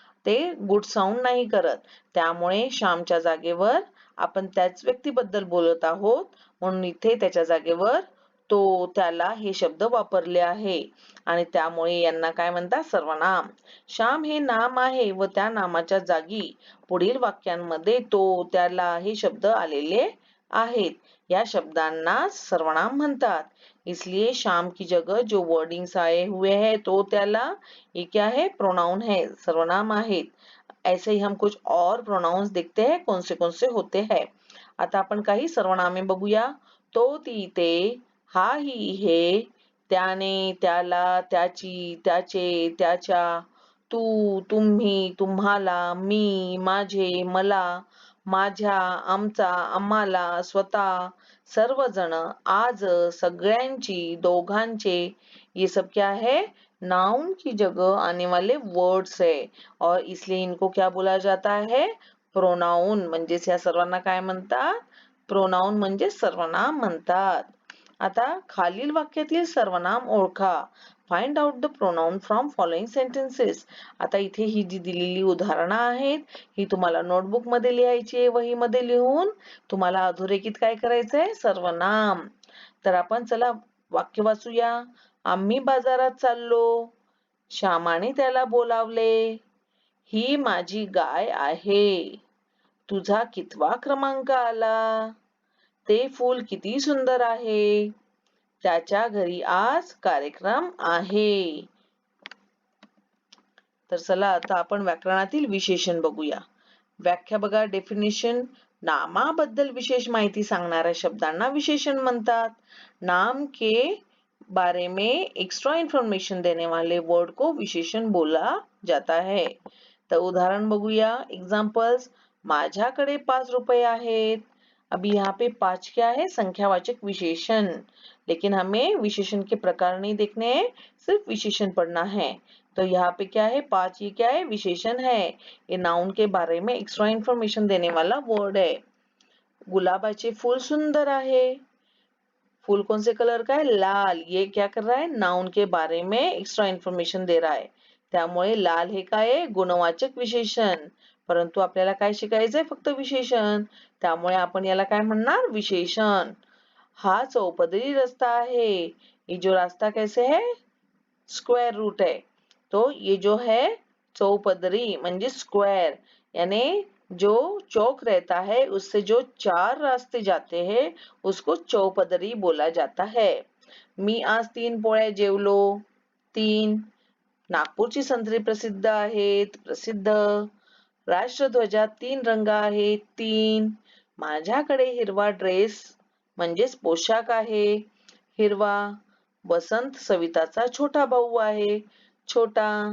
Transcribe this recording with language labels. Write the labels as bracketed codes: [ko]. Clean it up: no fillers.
[mr] ते good sound नाही करत. त्यामुळे श्यामच्या जागेवर आपण त्याच व्यक्तीबद्दल बोलत आहोत, म्हणून इथे त्याच्या जागेवर तो, त्याला हे शब्द वापरले आहे आणि त्यामुळे यांना काय म्हणतात, सर्वनाम. श्याम हे नाम आहे व त्या नामाच्या जागी पुढील वाक्यांमध्ये तो, त्याला हे शब्द आलेले आहेत. या शब्दांना सर्वनाम म्हणतात. [hi] इसलिए श्याम की जगह जो वर्डिंग्स आए हुए हैं तो, त्याला, ये क्या है, प्रोनाउन है, [mr] सर्वनाम आहेत. [hi] ऐसे ही हम कुछ और प्रोनाउंस देखते हैं कौन से होते हैं. [mr] आता आपण काही सर्वनामे बघूया. तो, ती, ते, हा, ही, हे, त्याने, त्याला, त्याची, त्याचे, त्याच्या, तू, तुम्ही, तुम्हाला, मी, माझे, मला, माझ्या, आमचा, आम्हाला, स्वतः, सर्वजण, आज, सगळ्यांची, दोघांचे, [hi] ये सब क्या है? नाउन की जगह आने वाले वर्ड्स है और इसलिए इनको क्या बोला जाता है? [en] Pronoun. [mr] म्हणजेच या सर्वांना काय म्हणतात? प्रोनाउन म्हणजे सर्वनाम म्हणतात. आता खालील वाक्यातील सर्वनाम ओळखा. [en] Find out the pronoun from following sentences. [mr] आता इथे ही जी दिलेली उदाहरणं आहेत ही तुम्हाला नोटबुक मध्ये लिहायची आहे. वहीमध्ये लिहून तुम्हाला अधोरेखित काय करायचंय? सर्वनाम. तर आपण चला वाक्य वाचूया. आम्ही बाजारात चाललो. श्यामाने त्याला बोलावले. ही माझी गाय आहे. तुझा कितवा क्रमांक आला? ते फूल किती सुंदर आहे. त्याच्या घरी आज कार्यक्रम आहे. तर चला आता आपण व्याकरणातील विशेषण बघूया. व्याख्या बघा. डेफिनेशन. नामाबद्दल विशेष माहिती सांगणाऱ्या शब्दांना विशेषण म्हणतात. [hi] नाम के बारे में एक्स्ट्रा इन्फॉर्मेशन देने वाले वर्ड को विशेषण बोला जाता है. [mr] तर उदाहरण बघूया. एग्जाम्पल्स. माझ्याकडे 5 रुपये आहेत. [hi] अभी यहाँ पे 5 क्या है? संख्यावाचक विशेषण. लेकिन हमें विशेषण के प्रकार नहीं देखने हैं, सिर्फ विशेषण पढ़ना है. तो यहाँ पे क्या है? 5 ये क्या है? विशेषण है. ये नाउन के बारे में एक्स्ट्रा इन्फॉर्मेशन देने वाला वर्ड है. [mr] गुलाबाचे फूल सुंदर आहे. [hi] फूल कौन से कलर का है? लाल. ये क्या कर रहा है? नाउन के बारे में एक्स्ट्रा इन्फॉर्मेशन दे रहा है. [mr] त्यामुळे लाल हे काय आहे? गुणवाचक विशेषण. परंतु आपल्याला काय शिकायचंय? फक्त विशेषण. त्यामुळे आपण याला काय म्हणणार? विशेषण. हा चौपदरी रास्ता है. [hi] ये जो रास्ता कैसे है? स्क्वायर रूट है. तो ये जो है चौपदरी म्हणजे स्क्वायर, यानी जो चौक रहता है उससे जो 4 रास्ते जाते हैं उसको चौपदरी बोला जाता है. [mr] मी आज 3 पोळ्या जेवलो. 3. नागपूरची संत्री प्रसिद्ध आहेत. प्रसिद्ध. राष्ट्रध्वजात 3 रंग आहेत. 3. माझ्याकडे हिरवा ड्रेस म्हणजेच पोशाख आहे. हिरवा. वसंत सविताचा छोटा भाऊ आहे. छोटा.